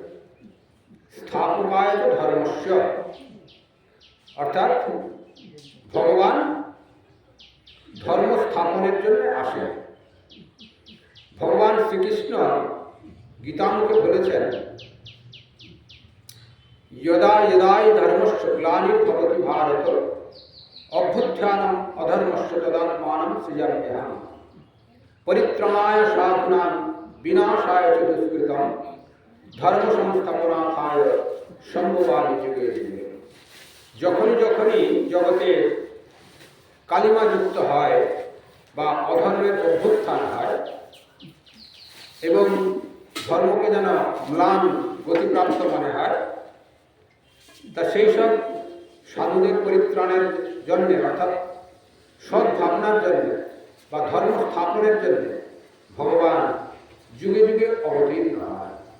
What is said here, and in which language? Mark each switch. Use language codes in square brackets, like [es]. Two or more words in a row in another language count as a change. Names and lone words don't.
[sa] স্থাপকায় চ ধর্মস্য [bn] অর্থাৎ ভগবান ধর্ম স্থাপনের জন্য আসে। ভগবান শ্রীকৃষ্ণ গীতামুখে বলেছেন, [sa] যদা যদাই ধর্মস্য গ্লানির্ভবতি ভারত অভ্যুত্থানম অধর্মস্য তদাত্মানম সৃজাম্যহম পরিত্রাণায় সাধূনাং বিনাশায় চ দুষ্কৃতম ধর্ম সংস্থাপনার্থায় সম্ভবামি যুগে যুগে। [bn] যখনই যখনই জগতে কালিমা যুক্ত হয় বা অধর্মের অভ্যুত্থান হয় এবং ধর্মকে যেন ম্লান গতিপ্রাপ্ত মনে হয়, তা সেই সব সাধুদের পরিত্রাণের জন্যে অর্থাৎ সৎ ভাবনার জন্যে বা ধর্ম স্থাপনের জন্যে ভগবান যুগে যুগে অবতীর্ণ হয়।